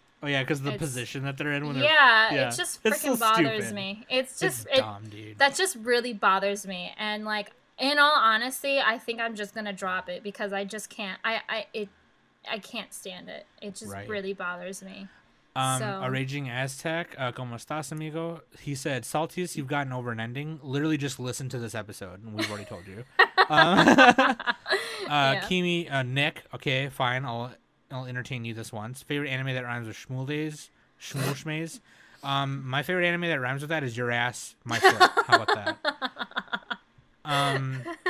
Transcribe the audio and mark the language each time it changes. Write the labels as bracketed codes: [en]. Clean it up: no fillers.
[en] oh yeah, because the position that they're in when it just freaking bothers me. It's dumb, dude. That just really bothers me, and like in all honesty, I think I'm just gonna drop it because I just can't. I can't stand it. It just really bothers me. [es] A Raging Aztec, ¿Cómo estás, amigo? [en] He said, "Saltiest you've gotten over an ending. Literally just listen to this episode, and we've already told you." Kimi, Nick. Okay, fine. I'll entertain you this once. Favorite anime that rhymes with Shmulshmaze. My favorite anime that rhymes with that is Your Ass, My Foot. How about that?